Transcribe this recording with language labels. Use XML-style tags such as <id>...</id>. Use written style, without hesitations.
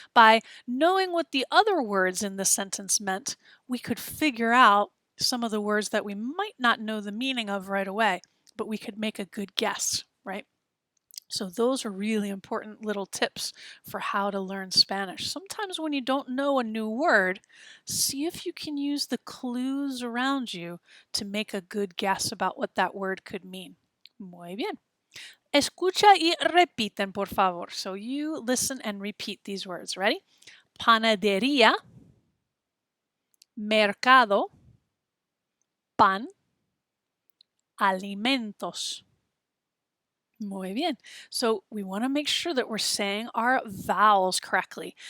<en>By knowing what the other words in the sentence meant, we could figure out some of the words that we might not know the meaning of right away, but we could make a good guess, right? So those are really important little tips for how to learn Spanish. Sometimes when you don't know a new word, see if you can use the clues around you to make a good guess about what that word could mean.</en> <es>Muy bien. Escucha y repiten, por favor.</es> <en>So you listen and repeat these words. Ready?</en> <es>Panadería, mercado, pan, alimentos. Muy bien.</es> <en>So we want to make sure that we're saying our vowels correctly.</en>